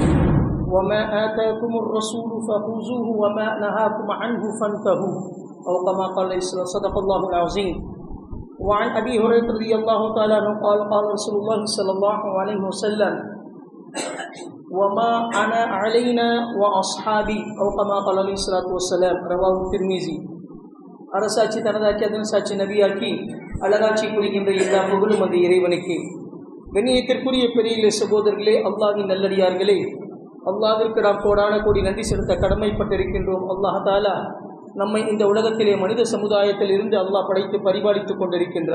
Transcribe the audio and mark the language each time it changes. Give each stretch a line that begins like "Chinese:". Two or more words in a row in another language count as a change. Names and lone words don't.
Arabic: وما آتاكم الرسول فخذوه وما نهاكم عنه فانتهوا، أو كما قال صدق الله العظيم. وعن أبي هريرة رضي الله تعالى عنه قال قال رسول الله صلى الله عليه وسلم: وما أنا علينا وأصحابي، أو كما قال عليه الصلاة والسلام. رواه الترمذي.
Tamil: அரசாட்சி தனதாக்கி அதன் சாட்சி நபியாக்கி அழகாட்சி புரிகின்ற எல்லா புகழும் அந்த இறைவனுக்கு. கண்ணியத்திற்குரிய பெரிய சகோதரர்களே, அல்லாஹ்வின் நல்லடியார்களே, அல்லாஹ்விற்கு நாம் கோடான கோடி நன்றி செலுத்த கடமைப்பட்டிருக்கின்றோம்.
Arabic: الله تعالى
Tamil: நம்மை இந்த உலகத்திலே மனித சமுதாயத்தில் இருந்து அல்லாஹ் படைத்து பரிபாலித்துக் கொண்டிருக்கின்றார்.